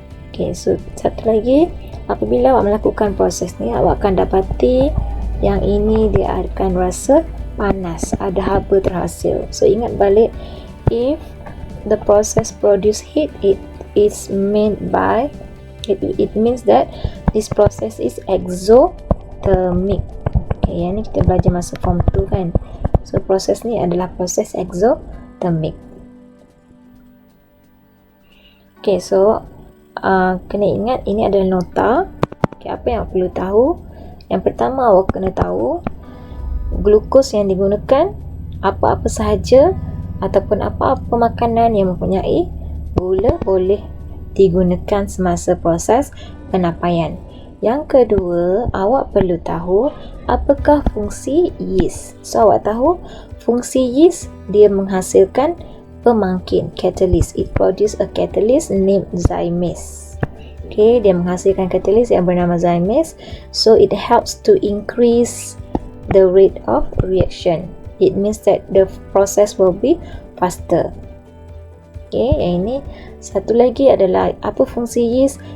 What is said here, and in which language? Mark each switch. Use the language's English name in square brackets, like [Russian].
[Malay] Okay, so satu lagi, apabila awak melakukan proses ni, awak akan dapati yang ini dia akan rasa panas, ada haba terhasil. So ingat balik, [English] if the process produce heat, it means that this process is exothermic. [Malay] Okay, yang ni kita belajar masa form 2 kan. So proses ni adalah proses exothermic. Okay, so kena ingat ini adalah nota. Okay, apa yang perlu tahu? Yang pertama awak kena tahu glukos yang digunakan apa-apa sahaja ataupun apa-apa makanan yang mempunyai gula boleh digunakan semasa proses penapaian. Yang kedua, awak perlu tahu apakah fungsi yeast. So awak tahu fungsi yeast, dia menghasilkan pemangkin, catalyst. [English] It produce a catalyst named zymes. [Malay] Okay, dia menghasilkan catalyst yang bernama zymes. [English] So it helps to increase the rate of reaction. It means that the process will be faster. [Malay] Okay, yang ini. Satu lagi adalah apa fungsi yeast?